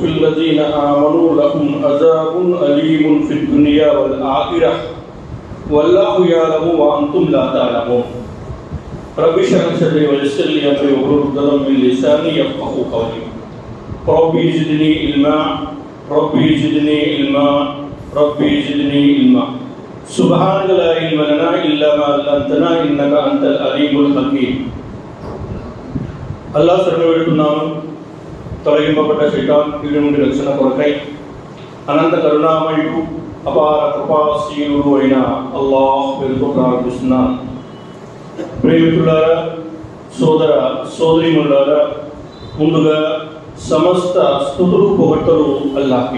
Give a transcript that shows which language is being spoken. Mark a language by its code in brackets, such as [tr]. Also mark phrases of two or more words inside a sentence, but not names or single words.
[ar] الذين آمنوا لهم عذاب أليم في الدنيا والآخرة والله يعلم وأنتم لا تعلمون رب اشرح لي صدري ويسر لي أمري واحلل عقدة من لساني يفقهوا قولي ربي زدني علما ربي زدني علما ربي زدني علما سبحانك لا علم لنا إلا ما علمتنا إنك أنت العليم الحكيم [te] అల్లాహ్ శరణు వేడుతున్నాను. తొలగింపబడ్డ శైతాన్ కీడు నుండి రక్షణ కొరకై అనంత కరుణామయుడు అపార కృపాశీలుడు అయిన అల్లాహ్ పేరుతో ప్రార్థిస్తున్నాను. ప్రేమికులారా, సోదర సోదరీమణులారా, ముందుగా సమస్త స్తుతులు పొగడ్తలు అల్లాహ్కి.